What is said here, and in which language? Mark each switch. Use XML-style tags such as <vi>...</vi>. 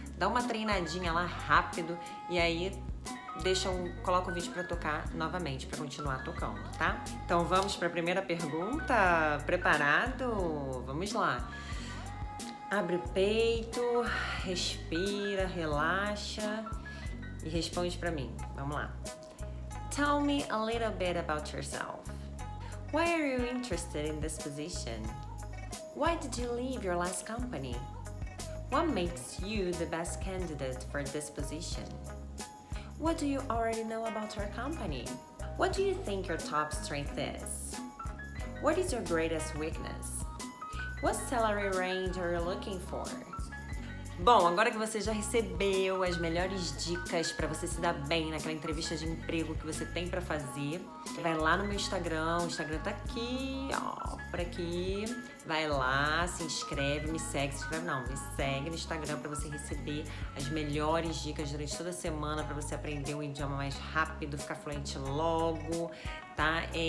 <pt>Dá uma treinadinha lá rápido e aí coloca o vídeo para tocar novamente, para continuar tocando, tá? Então vamos para a primeira pergunta. Preparado? Vamos lá. Abre o peito, respira, relaxa e responde pra mim. Vamos lá.</pt> <en>Tell me a little bit about yourself. Why are you interested in this position? Why did you leave your last company? What makes you the best candidate for this position? What do you already know about our company? What do you think your top strength is? What is your greatest weakness? What salary range are you looking for?</en> <pt>Bom, agora que você já recebeu as melhores dicas para você se dar bem naquela entrevista de emprego que você tem para fazer, vai lá no meu Instagram, o Instagram tá aqui, ó, por aqui. Vai lá, se inscreve, me segue, me segue no Instagram para você receber as melhores dicas durante toda a semana para você aprender um idioma mais rápido, ficar fluente logo, tá?</pt>